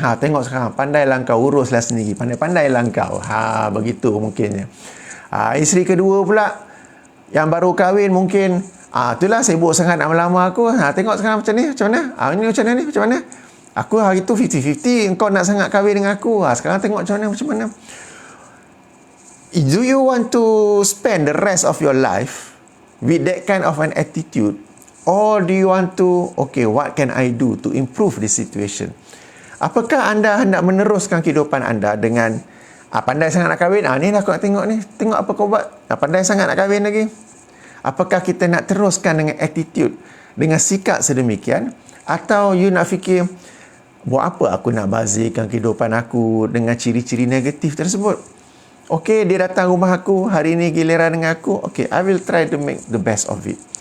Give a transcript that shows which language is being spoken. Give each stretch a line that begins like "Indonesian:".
Malay: Tengok sekarang, pandailah kau, uruslah sendiri, pandai-pandailah kau. Begitu mungkinnya. Isteri kedua pula yang baru kahwin mungkin itulah sibuk sangat nak melamar aku. Tengok sekarang macam ni, macam mana? Ini macam mana ni, macam mana? Aku hari tu 50-50, kau nak sangat kahwin dengan aku. Sekarang tengok macam mana, macam mana?
English: Do you want to spend the rest of your life with that kind of an attitude, or do you want to, okay, what can I do to improve this situation?
Malay: Apakah anda hendak meneruskan kehidupan anda dengan pandai sangat nak kahwin, ni aku nak tengok ni, tengok apa kau buat, pandai sangat nak kahwin lagi. Apakah kita nak teruskan dengan attitude, dengan sikap sedemikian, atau you nak fikir, buat apa aku nak bazirkan kehidupan aku dengan ciri-ciri negatif tersebut? Okey, dia datang rumah aku, hari ni giliran dengan aku.
English: Okey, I will try to make the best of it.